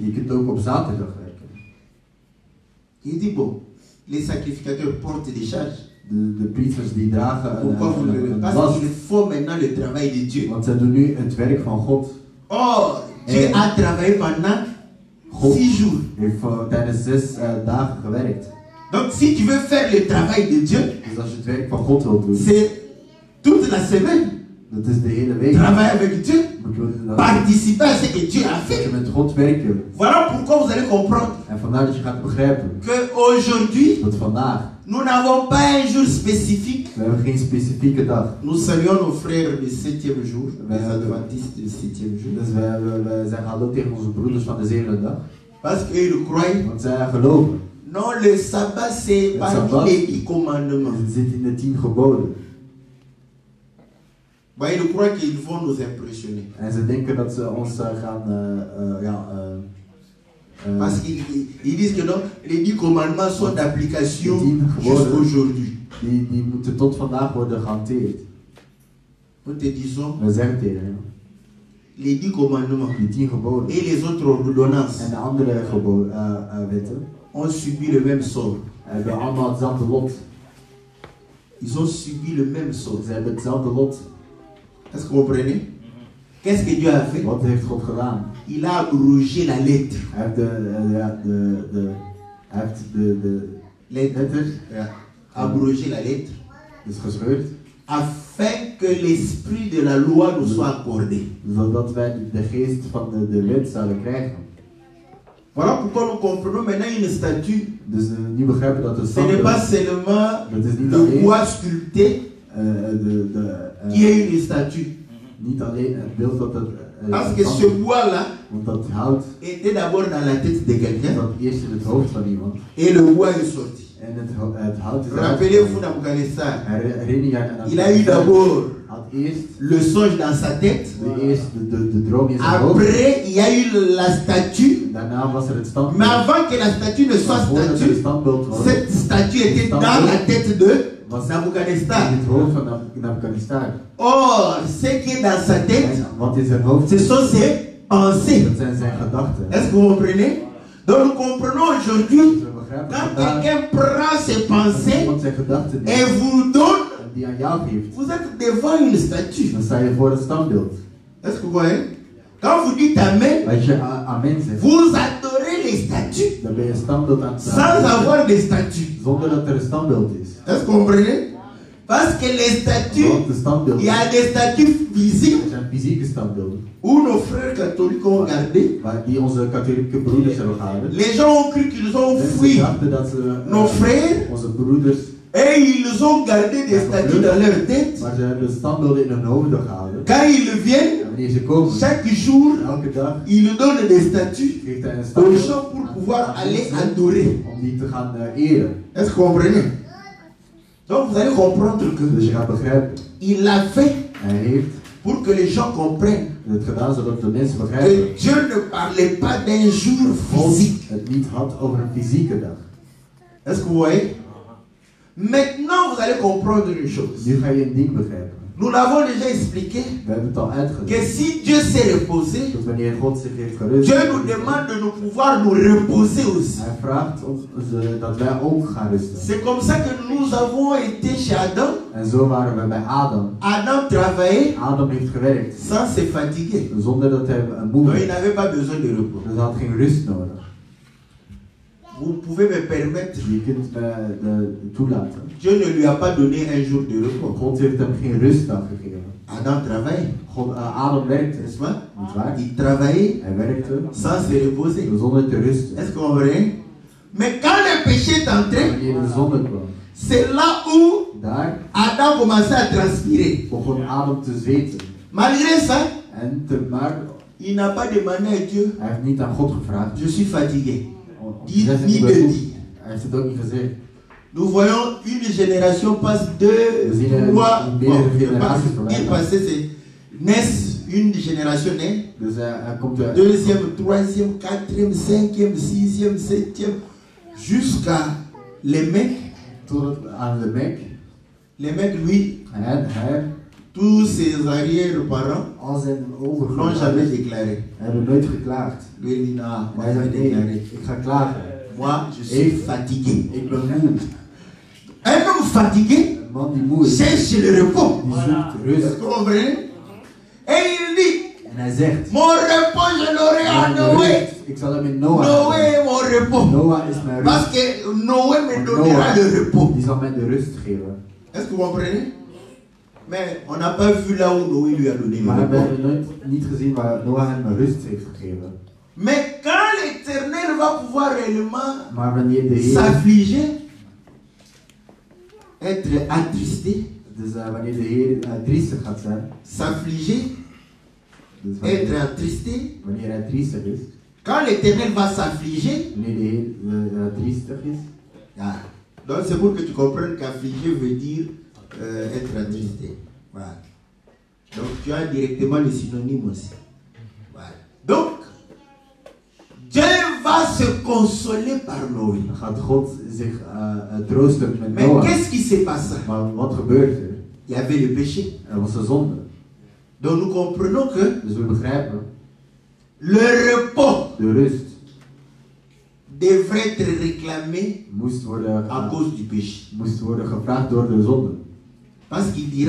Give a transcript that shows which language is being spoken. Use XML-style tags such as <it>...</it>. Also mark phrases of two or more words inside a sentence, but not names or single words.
<nl>je kunt ook op zaterdag werken.</nl> <fr>Il dit bon, les sacrificateurs portent des charges.</fr> <nl>De priesters die dragen</nl> <fr>Pourquoi vous le...</fr> <nl>een</nl> <fr>Parce</fr> <nl>last.</nl> <fr>qu'il faut maintenant le travail de Dieu.</fr> <nl>Want zij doen nu het werk van God.</nl> <fr>Or, Dieu a travaillé pendant</fr> <nl>God</nl> <fr>6 jours.</fr> <nl>heeft tijdens 6 dagen gewerkt.</nl> <fr>Donc si tu veux faire le travail de Dieu,</fr> <nl>Dus als je het werk van God wilt doen,</nl> <fr>c'est toute la semaine.</fr> <nl>dat is de hele week.</nl> <fr>Travailler avec Dieu,</fr> <nl>Moet je,</nl> <fr>participer à ce que Dieu a</fr> <nl>moet je</nl> <fr>fait.</fr> <nl>met God werken.</nl> <fr>Voilà pourquoi vous allez comprendre</fr> <nl>En vandaar dat je gaat begrijpen</nl> <fr>que aujourd'hui,</fr> <nl>dat vandaag,</nl> <fr>nous n'avons pas un jour spécifique.</fr> <nl>we hebben geen specifieke dag.</nl> <fr>Nous saluons nos frères du 7e jour, les Ouais. adventistes du 7e jour.</fr> <nl>Dus we zeggen hallo tegen onze broeders van de zevende dag.</nl> <fr>Parce qu'ils croient,</fr> <nl>Want zij geloven.</nl> <fr>non, le sabbat c'est Le parmi sabbat. les 10 commandements.</fr> <nl>Het zit in de 10 geboden.</nl> <fr>Bah, ils croient qu'ils vont nous impressionner.</fr> <nl>En ze denken dat ze ons gaan</nl> <fr>Parce qu'ils disent que non, les 10 commandements sont d'application</fr> <nl>Les 10 geboden.</nl> <fr>jusqu'aujourd'hui.</fr> <nl>die moeten tot vandaag worden gehanteerd.</nl> <fr>Nous te disons,</fr> <nl>We zeggen tegen hen,</nl> <fr>les 10 commandements</fr> <nl>die 10 geboden</nl> <fr>et les autres ordonnances</fr> <nl>en de andere wetten</nl> <fr>ont subi le même sort.</fr> <nl>hebben allemaal hetzelfde lot.</nl> <fr>Ils ont subi le même sort.</fr> <nl>Ze hebben hetzelfde lot.</nl> <fr>Est-ce que vous comprenez? Qu'est-ce que Dieu a fait?</fr> <nl>Wat heeft God gedaan?</nl> <fr>Il a abrogé la lettre.</fr> <nl>Hij heeft de letter</nl> <fr>Abrogé la lettre.</fr> <nl>dus gescheurd,</nl> <fr>Afin que l'esprit de la loi nous soit accordé.</fr> <nl>zodat wij de geest van de wet zouden krijgen.</nl> <fr>Voilà pourquoi nous comprenons maintenant une statue.</fr> <nl>Dus nu begrijpen dat de</nl> <fr>Ce n'est pas</fr> <nl>standbeeld,</nl> <fr>seulement</fr> <nl>dat is niet</nl> <fr>le</fr> <nl>alleen</nl> <fr>bois sculpté qui est une statue.</fr> <nl>niet alleen het beeld dat het</nl> <fr>Parce que ce bois-là</fr> <nl>want dat hout</nl> <fr>était d'abord dans la tête de quelqu'un</fr> <nl>zat eerst in het hoofd van iemand</nl> <fr>et le bois est sorti.</fr> <nl>en het hout is</nl> <fr>Rappelez-vous Nabucodonosor.</fr> <nl>herinner je aan</nl> <fr>Il a eu d'abord</fr> <nl>had eerst</nl> <fr>le songe dans sa tête.</fr> <nl>de droom in zijn hoofd.</nl> <fr>Après, il y a eu la statue.</fr> <nl>Daarna was er het standbeeld.</nl> <fr>Mais avant que la statue ne soit</fr> <nl>Maar voordat er een</nl> <fr>statue,</fr> <nl>standbeeld was,</nl> <fr>cette statue était dans la tête de Nabucodonosor.</fr> <nl>in het hoofd van Nabucodonosor.</nl> <fr>Or, ce qui est dans sa tête,</fr> <nl>En wat is zijn hoofd?</nl> <fr>ce sont ses pensées.</fr> <nl>Dat zijn zijn gedachten.</nl> <fr>Est-ce que vous comprenez? Donc nous comprenons</fr> <nl>Dus</nl> <fr>aujourd'hui,</fr> <nl>we begrijpen</nl> <fr>quand</fr> <nl>vandaag,</nl> <fr>quelqu'un prend ses</fr> <nl>als</nl> <fr>pensées</fr> <nl>iemand zijn gedachten</nl> <fr>et</fr> <nl>neemt</nl> <fr>vous donne,</fr> <nl>en die aan jou geeft,</nl> <fr>vous êtes devant une statue.</fr> <nl>dan sta je voor het standbeeld.</nl> <fr>Est-ce que vous voyez? Quand vous dites Amen,</fr> <nl>Als je amen zegt,</nl> <fr>vous adorez les statues</fr> <nl>dan ben je een standbeeld aan het</nl> <fr>sans avoir des statues.</fr> <nl>zonder dat er een standbeeld is.</nl> <fr>Est-ce que vous comprenez? Parce que les statues,</fr> <nl>Want de standbeelden,</nl> <fr>il y a des statues physiques</fr> <nl>er zijn fysieke standbeelden,</nl> <fr>où nos frères catholiques ont gardé.</fr> <nl>die onze katholieke broeders hebben gehouden.</nl> <fr>Les gens ont cru qu'ils ont</fr> <nl>Mensen</nl> <fr>fui</fr> <nl>dachten dat ze</nl> <fr>nos frères</fr> <nl>onze broeders,</nl> <fr>et ils ont gardé des statues dans leur tête.</fr> <nl>maar ze hebben standbeelden in hun hoofden gehouden.</nl> <fr>Quand ils viennent,</fr> <nl>En wanneer ze komen,</nl> <fr>chaque jour,</fr> <nl>elke dag,</nl> <fr>ils donnent des statues</fr> <nl>geeft hij een</nl> <fr>aux</fr> <nl>standbeeld</nl> <fr>gens pour</fr> <nl>aan</nl> <fr>pouvoir aller</fr> <nl>mensen</nl> <fr>adorer.</fr> <nl>om die te gaan eren.</nl> <fr>Est-ce que vous comprenez? Donc vous allez comprendre</fr> <nl>Dus je</nl> <fr>que</fr> <nl>gaat begrijpen,</nl> <fr>il l'a fait</fr> <nl>hij heeft</nl> <fr>pour que les gens comprennent</fr> <nl>het gedaan zodat de mensen begrijpen</nl> <fr>que Dieu ne parlait pas d'un jour</fr> <nl>God</nl> <fr>physique.</fr> <nl>het niet had over een fysieke dag.</nl> <fr>Est-ce que vous voyez? Maintenant vous allez comprendre une chose.</fr> <nl>Nu ga je een ding begrijpen.</nl> <fr>Nous l'avons déjà expliqué</fr> <nl>We hebben het al</nl> <fr>que</fr> <nl>uitgelegd.</nl> <fr>si Dieu s'est reposé,</fr> <nl>Dat wanneer God zich heeft gerust.</nl> <fr>Dieu nous demande de nous pouvoir nous reposer aussi.</fr> <nl>Hij vraagt ons dat wij ook gaan rusten.</nl> <fr>C'est comme ça que nous avons été chez Adam.</fr> <nl>En zo waren we bij Adam.</nl> <fr>Adam travaillait</fr> <nl>Adam heeft gewerkt.</nl> <fr>sans se fatiguer.</fr> <nl>Zonder dat hij moe</nl> <fr>Donc il</fr> <nl>werd.</nl> <fr>n'avait pas besoin de repos.</fr> <nl>Dus hij had geen rust nodig.</nl> <fr>Vous pouvez me permettre,</fr> <nl>Je kunt me toelaten.</nl> <fr>Dieu ne lui a pas donné un jour de repos.</fr> <nl>God heeft hem geen rustdag gegeven.</nl> <fr>Adam travaillait,</fr> <nl>Adam werkte.</nl> <fr>n'est-ce pas?</fr> <nl>Niet waar?</nl> <fr>Il travaillait</fr> <nl>Hij werkte</nl> <fr>sans se reposer.</fr> <nl>zonder te rusten.</nl> <fr>Est-ce qu'on comprend? Mais quand le péché est entré,</fr> <nl>Wanneer de zonde kwam,</nl> <fr>c'est là où</fr> <nl>daar</nl> <fr>Adam commençait à transpirer.</fr> <nl>begon Adam te zweten.</nl> <fr>Malgré ça,</fr> <nl>Maar</nl> <fr>il n'a pas demandé à Dieu,</fr> <nl>hij heeft niet aan God gevraagd.</nl> <fr>je suis fatigué.</fr> <nl>om te</nl> <fr>Ni</fr> <nl>zeggen,</nl> <fr>de</fr> <nl>ik ben moe.</nl> <fr>dire.</fr> <nl>Hij heeft het ook niet gezegd.</nl> <fr>Nous voyons une génération passe deux,</fr> <nl>We zien</nl> <fr>trois,</fr> <nl>meerdere generaties voorbij</nl> <fr>il</fr> <nl>gaan.</nl> <fr>passait, c'est naissent une génération née,</fr> <nl>Dus hij komt er</nl> <fr>deuxième, troisième, quatrième, cinquième, sixième, septième, jusqu'à les mecs.</fr> <nl>tot aan de Mek.</nl> <fr>Les mecs, lui,</fr> <nl>En hij,</nl> <fr>tous ses arrière-parents</fr> <nl>al zijn</nl> <fr>n'ont</fr> <nl>overgrootmoeders</nl> <fr>jamais déclaré.</fr> <nl>hebben nooit geklaagd.</nl> <fr>Lui, il dit non,</fr> <nl>En</nl> <fr>moi,</fr> <nl>hij</nl> <fr>je</fr> <nl>zei</nl> <fr>vais</fr> <nl>nee,</nl> <fr>déclarer.</fr> <nl>ik ga klagen.</nl> <fr>Moi, je suis fatigué.</fr> <nl>Ik ben moe.</nl> <fr>Un homme fatigué</fr> <nl>Een man die moe is,</nl> <fr>cherche le repos.</fr> <nl>die zoekt</nl> <fr>Est-ce</fr> <nl>rust.</nl> <fr>que vous comprenez? Et il dit,</fr> <nl>En hij zegt,</nl> <fr>mon repos, je l'aurai à</fr> <nl>mijn</nl> <fr>Noé.</fr> <nl>rust, ik zal hem in Noah</nl> <fr>Noé</fr> <nl>hebben.</nl> <fr>est mon repos.</fr> <nl>Noah is mijn rust.</nl> <fr>Parce que Noé me</fr> <nl>Want</nl> <fr>donnera le repos.</fr> <nl>die zal mij de rust geven.</nl> <fr>Est-ce que vous comprenez? Mais on n'a pas vu là où Noé lui a donné le</fr> <nl>Maar we</nl> <fr>repos.</fr> <nl>hebben nooit niet gezien waar Noah hem rust heeft gegeven.</nl> <fr>Mais quand l'Éternel va pouvoir réellement</fr> <nl>Maar wanneer de Heer,</nl> <fr>s'affliger, être attristé,</fr> <nl>dus wanneer de Heer triestig gaat zijn,</nl> <fr>s'affliger,</fr> <nl>dus</nl> <fr>être attristé,</fr> <nl>wanneer hij triestig is,</nl> <fr>quand l'Éternel va s'affliger,</fr> <nl>wanneer de Heer triestig is,</nl> <fr>ah, donc c'est pour que tu comprennes qu'affliger veut dire être attristé. Voilà. Donc tu as directement le synonyme aussi. Voilà. Donc, Dieu va se consoler par Noé.</fr> <nl>dan gaat God zich troosten met</nl> <fr>Mais</fr> <nl>Noah.</nl> <fr>qu'est-ce qui s'est passé?</fr> <nl>Maar wat gebeurt er?</nl> <fr>Il y avait le péché.</fr> <nl>Er was een zonde.</nl> <fr>Donc nous comprenons que</fr> <nl>Dus we begrijpen,</nl> <fr>le repos</fr> <nl>de rust</nl> <fr>devrait être réclamé</fr> <nl>moest worden, à cause du péché. moest worden gevraagd door de zonde.</nl> <fr>Parce qu'il dira,</fr>